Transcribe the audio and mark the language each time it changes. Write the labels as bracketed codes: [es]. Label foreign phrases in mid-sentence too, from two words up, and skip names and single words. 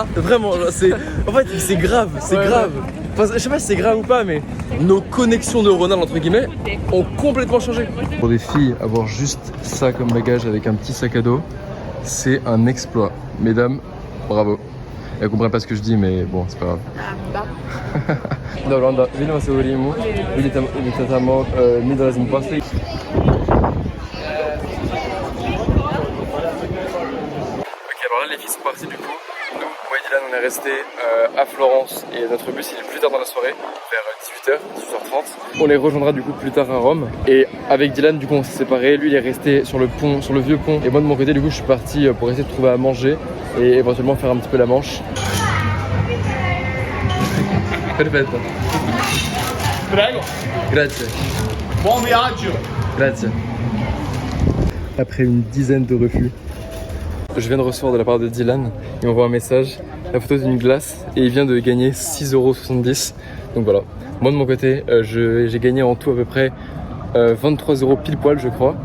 [fr] Vraiment, genre, en fait c'est grave, c'est Ouais, grave. Enfin, je sais pas si c'est grave ou pas, mais nos connexions neuronales entre guillemets ont complètement changé. Pour des filles, avoir juste ça comme bagage avec un petit sac à dos, c'est un exploit. Mesdames, bravo. Elles comprennent pas ce que je dis, mais bon, c'est pas grave. [hr] Dobra, onda vidimo se u Rimu, vidite tamo, mi dolazimo poslije. [fr] Ok, alors là les filles sont parties du coup. Nous, moi et Dylan, on est restés à Florence et notre bus il est plus tard dans la soirée, vers 18h, 18h30. On les rejoindra du coup plus tard à Rome. Et avec Dylan, du coup, on s'est séparés. Lui, il est resté sur le pont, sur le vieux pont. Et moi, de mon côté, du coup, je suis parti pour essayer de trouver à manger et éventuellement faire un petit peu la manche. [it] Perfetto. Prego. Grazie. Buon viaggio. Grazie. [fr] Après une dizaine de refus, je viens de recevoir de la part de Dylan, il m'envoie un message, la photo d'une glace et il vient de gagner 6,70 €. Donc voilà, moi de mon côté, j'ai gagné en tout à peu près 23 € pile poil je crois.